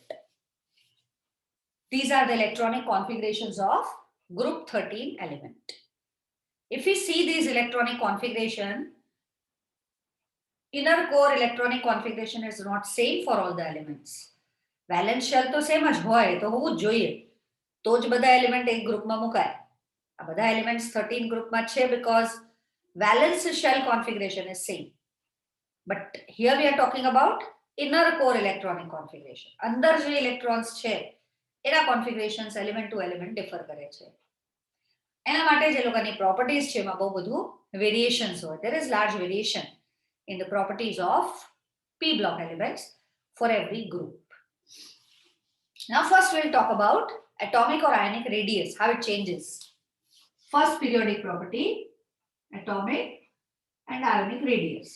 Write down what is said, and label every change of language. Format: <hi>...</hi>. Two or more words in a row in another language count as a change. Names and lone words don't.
<en>These are the electronic configurations of group 13 element. If we see these electronic configuration, inner core electronic configuration is not same for all the elements. Valence shell</en> <gu>तो सेम જ હોય તો હોવું જ જોઈએ, તો જ બધા એલિમેન્ટ એક ગ્રુપમાં મુકાય. આ બધા એલિમેન્ટ્સ 13 ગ્રુપમાં છે</gu> <en>because valence shell configuration is same. But here we are talking about inner core electronic configuration.</en> <gu>અંદર જે electrons છે એના configurations</gu> <en>element to element differ</en> <gu>કરે છે. એના માટે જે લોકોની properties છે એમાં બહુ બધું variations હોય.</gu> <en>There is large variation in the properties of P block elements for every group. Now first we'll talk about atomic or ionic radius, how it changes. First periodic property, atomic and ionic radius.</en>